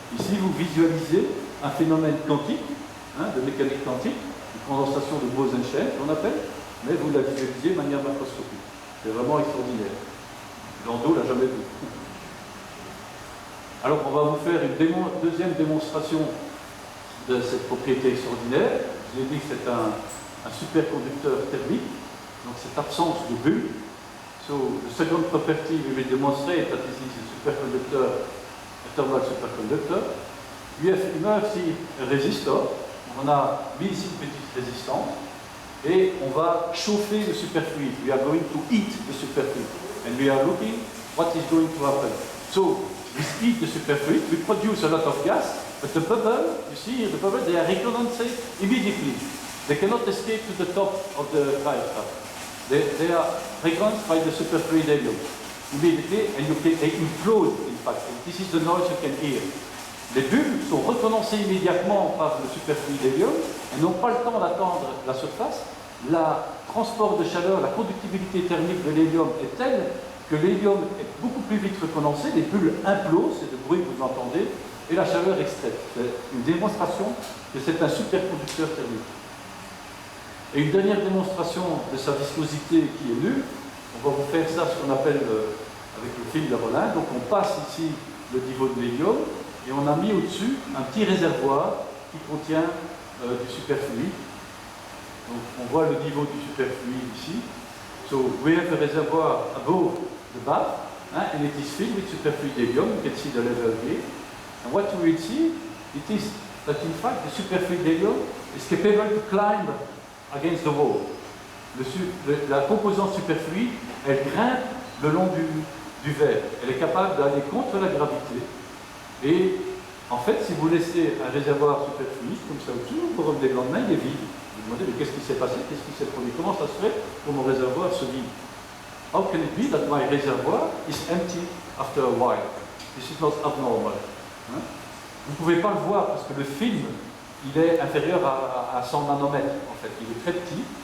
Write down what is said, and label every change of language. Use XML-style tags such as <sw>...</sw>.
<fr>Ici, vous visualisez un phénomène quantique, de mécanique quantique, une condensation de Bose-Einstein, qu'on appelle, mais vous la visualisez de manière macroscopique. C'est vraiment extraordinaire. Landau l'a jamais vu. Alors, on va vous faire une deuxième démonstration de cette propriété extraordinaire. Je l'ai dit que c'est un superconducteur thermique, donc cette absence de bulle.</fr> <en>So, the second property we will demonstrate that this is a superconductor, a thermal superconductor. We have immersed a resistor.</en> <fr>On a mis ici une petite résistance et on va chauffer le superfluide.</fr> <en>We are going to heat the superfluide and we are looking what is going to happen. So, we heat the superfluid, we produce a lot of gas, but the bubble, you see here, the bubble, they are recondensing immediately. They cannot escape to the top of the cryostat. They are recondensed by the superfluid helium immediately, and they implode, in fact. And this is the noise you can hear.</en> <fr>Les bulles sont recondensées immédiatement par le superfluid helium et n'ont pas le temps d'attendre la surface. Le transport de chaleur, la conductibilité thermique de l'hélium est telle que l'hélium est beaucoup plus vite recondensé, les bulles implosent, c'est le bruit que vous entendez, et la chaleur extraite. C'est une démonstration que c'est un superconducteur thermique. Et une dernière démonstration de sa viscosité qui est nulle, on va vous faire ça, ce qu'on appelle avec le film de Rollin. Donc on passe ici le niveau de l'hélium, et on a mis au-dessus un petit réservoir qui contient du superfluide. Donc on voit le niveau du superfluide ici.</fr> <en>So we have a reservoir above the bath, and it is filled with superfluid helium. You can see the level here. And what you will see, it is that in fact the superfluid helium is capable to climb against the wall.</en> <fr>La composante superfluide, elle grimpe le long du verre. Elle est capable d'aller contre la gravité. Et en fait, si vous laissez un réservoir superfluide comme ça au-dessus, vous revenez le lendemain, il est vide. Vous vous demandez, mais qu'est-ce qui s'est passé? Qu'est-ce qui s'est produit? Comment ça se fait pour mon réservoir se vide?</fr> <en>How can it be that my reservoir is empty after a while? This is not abnormal. Hein?</en> <fr>Vous ne pouvez pas le voir parce que le film, il est inférieur à 100 nanomètres. En fait, il est très petit.</fr>